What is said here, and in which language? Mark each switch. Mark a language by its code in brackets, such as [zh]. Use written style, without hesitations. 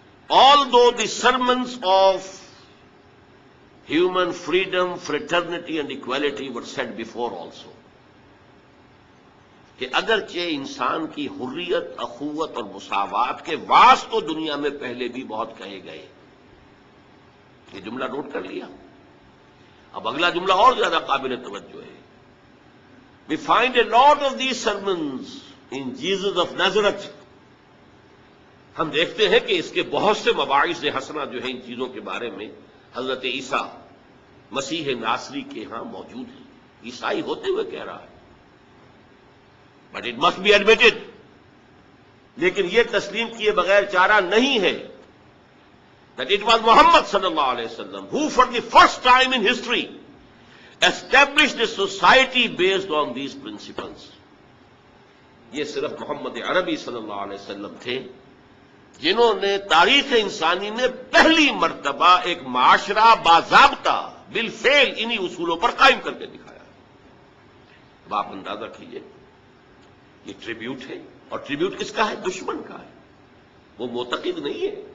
[en] Although the sermons of human freedom, fraternity and equality were said before also، [ur] کہ اگرچہ انسان کی حریت، اخوت اور مساوات کے واعظ تو دنیا میں پہلے بھی بہت کہے گئے. یہ جملہ نوٹ کر لیا. اب اگلا جملہ اور زیادہ قابل توجہ ہے. [en] We find a lot of these sermons in Jesus of Nazareth. [ur] ہم دیکھتے ہیں کہ اس کے بہت سے مباعث حسنہ جو ہیں ان چیزوں کے بارے میں حضرت عیسیٰ مسیح ناصری کے ہاں موجود ہیں. عیسائی ہوتے ہوئے کہہ رہا ہے. [en] but it must be admitted, [ur] لیکن یہ تسلیم کیے بغیر چارہ نہیں ہے [en] that it was Muhammad sallallahu alayhi wasallam who for the first time in history established a society based on these principles. [ur] یہ صرف محمد عربی صلی اللہ علیہ وسلم تھے جنہوں نے تاریخ انسانی میں پہلی مرتبہ ایک معاشرہ باضابطہ بالفعل انہی اصولوں پر قائم کر کے دکھایا. اب آپ اندازہ کیجئے، یہ ٹریبیوٹ ہے، اور ٹریبیوٹ کس کا ہے؟ دشمن کا ہے. وہ معتقد نہیں ہے.